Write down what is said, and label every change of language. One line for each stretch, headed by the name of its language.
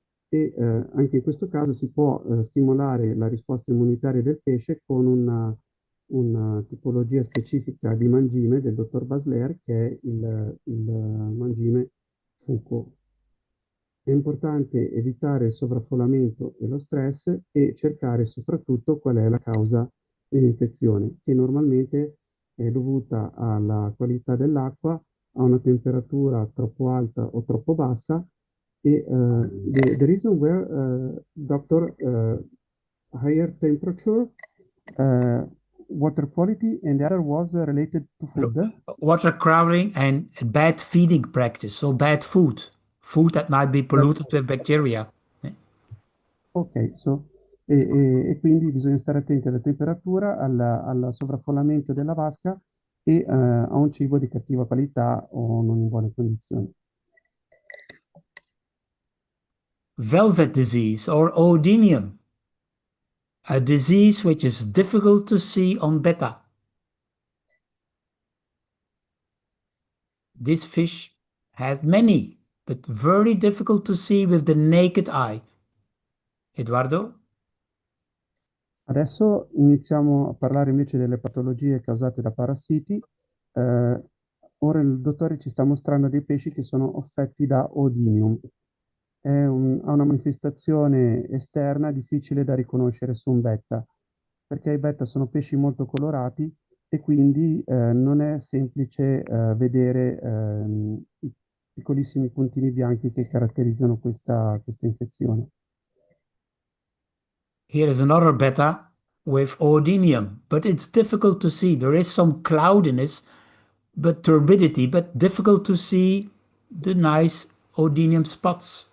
Italian: e anche in questo caso si può stimolare la risposta immunitaria del pesce con una tipologia specifica di mangime del dottor Basler che è il mangime Fuco. È importante evitare il sovraffollamento e lo stress e cercare soprattutto qual è la causa dell'infezione, che normalmente è dovuta alla qualità dell'acqua a una temperatura troppo alta o troppo bassa e
English: the reason where doctor higher temperature, uh, water quality, and the other was related to food. Water crowding and bad feeding practice, so bad food, food that might be polluted with bacteria.
Italian: Ok, e quindi bisogna stare attenti alla temperatura, al sovraffollamento della vasca e a un cibo di cattiva qualità o non in buone condizioni.
English: Velvet disease or oedenium, a disease which is difficult to see on betta. This fish has many, but very difficult to see with the naked eye. Edoardo?
Italian: Adesso iniziamo a parlare invece delle patologie causate da parassiti. Ora il dottore ci sta mostrando dei pesci che sono affetti da Odynium. Ha una manifestazione esterna difficile da riconoscere su un betta, perché i betta sono pesci molto colorati e quindi non è semplice vedere i piccolissimi puntini bianchi che caratterizzano questa infezione.
English: Here is another betta with oedenium, but it's difficult to see. There is some cloudiness, but turbidity, but difficult to see the nice oedenium spots.